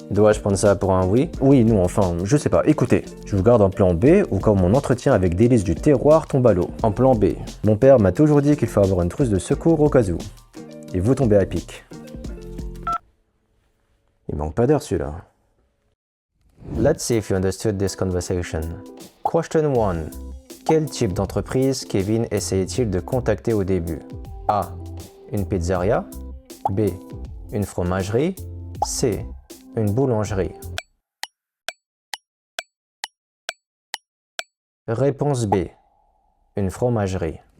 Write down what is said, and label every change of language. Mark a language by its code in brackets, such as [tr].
[fr] Dois-je prendre ça pour un oui? Oui, non, enfin, je sais pas. Écoutez, je vous garde en plan B ou quand mon entretien avec délices du terroir tombe à l'eau. En plan B. Mon père m'a toujours dit qu'il faut avoir une trousse de secours au cas où. Et vous tombez à pic. Il manque pas d'heure celui-là. [en] Let's see if you understood this conversation. [fr] Question 1. Quel type d'entreprise Kevin essayait-il de contacter au début? A. Une pizzeria. B. Une fromagerie. C. Une boulangerie. Réponse B. Une fromagerie.